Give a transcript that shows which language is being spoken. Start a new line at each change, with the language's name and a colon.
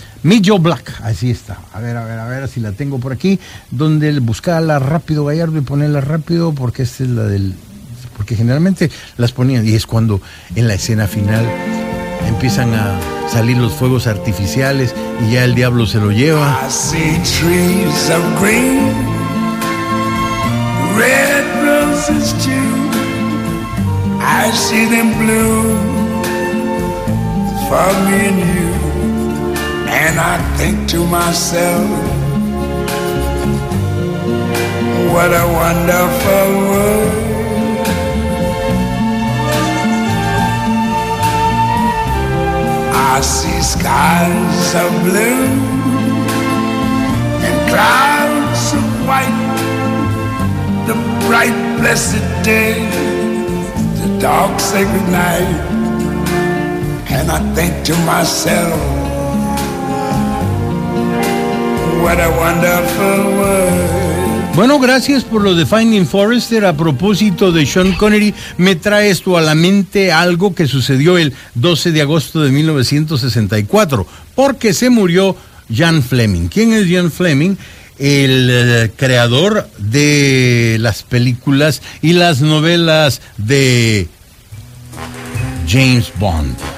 Spanish: Meet Joe Black, así está. A ver si la tengo por aquí, donde buscarla rápido, Gallardo, y ponerla rápido, porque esta es la del, porque generalmente las ponían, y es cuando en la escena final empiezan a salir los fuegos artificiales y ya el diablo se lo lleva.
English: I see trees of green, red roses too. I see them blue for me and you. And I think to myself, what a wonderful world. I see skies of blue and clouds of white, the bright blessed day, the dark sacred night, and I think to myself, what a wonderful world.
Spanish: Bueno, gracias por lo de Finding Forrester. A propósito de Sean Connery, me trae esto a la mente, algo que sucedió el 12 de agosto de 1964, porque se murió Jan Fleming. ¿Quién es Jan Fleming? El creador de las películas y las novelas de James Bond.